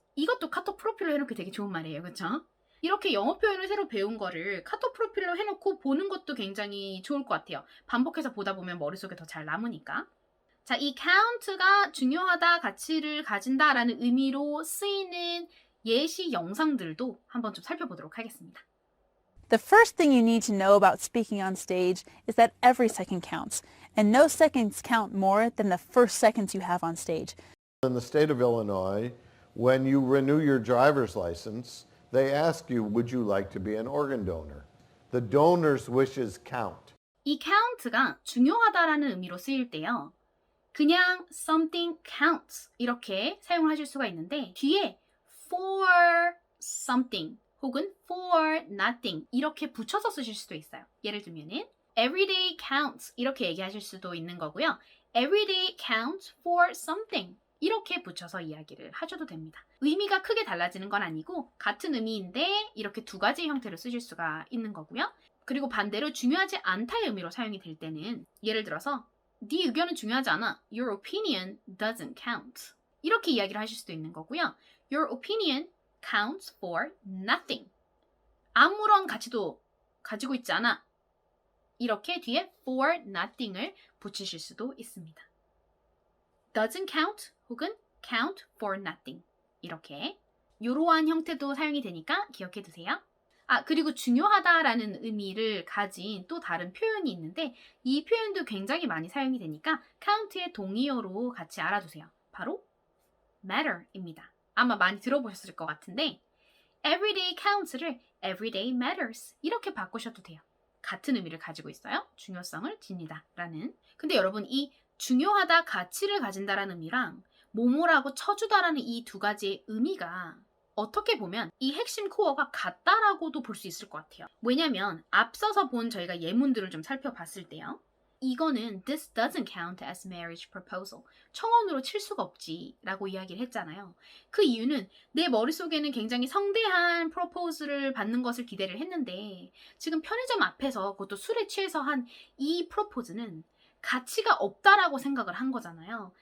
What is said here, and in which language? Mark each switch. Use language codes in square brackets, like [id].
[ko] 이것도 카톡 프로필로 해놓기 되게 좋은 말이에요. 그렇죠? 이렇게 영어 표현을 새로 배운 거를 카톡 프로필로 해놓고 보는 것도 굉장히 좋을 것 같아요. 반복해서 보다 보면 머릿속에 더 잘 남으니까. 자, 이 count가 중요하다, 가치를 가진다라는 의미로 쓰이는 예시 영상들도 한번 좀 살펴보도록 하겠습니다. [en] The first thing you need to know about speaking on stage is that every second counts, and no seconds count more than the first seconds you have on stage. In the state of Illinois, when you renew your driver's license, they ask you, would you like to be an organ donor? The donor's wishes count. [ko] 이 count가 중요하다라는 의미로 쓰일 때요. 그냥 [en] something counts [ko] 이렇게 사용을 하실 수가 있는데 뒤에 [en] for something [ko] 혹은 [en] for nothing [ko] 이렇게 붙여서 쓰실 수도 있어요. 예를 들면은 [en] everyday counts [ko] 이렇게 얘기하실 수도 있는 거고요. [en] everyday counts for something [ko] 이렇게 붙여서 이야기를 하셔도 됩니다. 의미가 크게 달라지는 건 아니고 같은 의미인데 이렇게 두 가지 형태로 쓰실 수가 있는 거고요. 그리고 반대로 중요하지 않다의 의미로 사용이 될 때는 예를 들어서 네 의견은 중요하지 않아. [en] Your opinion doesn't count. [ko] 이렇게 이야기를 하실 수도 있는 거고요. [en] Your opinion counts for nothing. [ko] 아무런 가치도 가지고 있지 않아. 이렇게 뒤에 [en] for nothing [ko] 을 붙이실 수도 있습니다. [en] doesn't count [ko] 혹은 [en] count for nothing. [ko] 이렇게 이러한 형태도 사용이 되니까 기억해 두세요. 그리고 중요하다라는 의미를 가진 또 다른 표현이 있는데 이 표현도 굉장히 많이 사용이 되니까 count의 동의어로 같이 알아두세요. 바로 matter입니다. 아마 많이 들어보셨을 것 같은데 [en] everyday counts [ko] 를 [en] everyday matters [ko] 이렇게 바꾸셔도 돼요. 같은 의미를 가지고 있어요. 중요성을 지니다 라는. 근데 여러분 이 중요하다, 가치를 가진다라는 의미랑 뭐뭐라고 쳐주다라는 이 두 가지의 의미가 어떻게 보면 이 핵심 코어가 같다라고도 볼 수 있을 것 같아요. 왜냐면 앞서서 본 저희가 예문들을 좀 살펴봤을 때요. 이거는 [en] this doesn't count as marriage proposal. [ko] 청혼으로 칠 수가 없지 라고 이야기를 했잖아요. 그 이유는 내 머릿속에는 굉장히 성대한 프로포즈를 받는 것을 기대를 했는데 지금 편의점 앞에서 그것도 술에 취해서 한 이 프로포즈는 가치가 없다라고 생각을 한 거잖아요.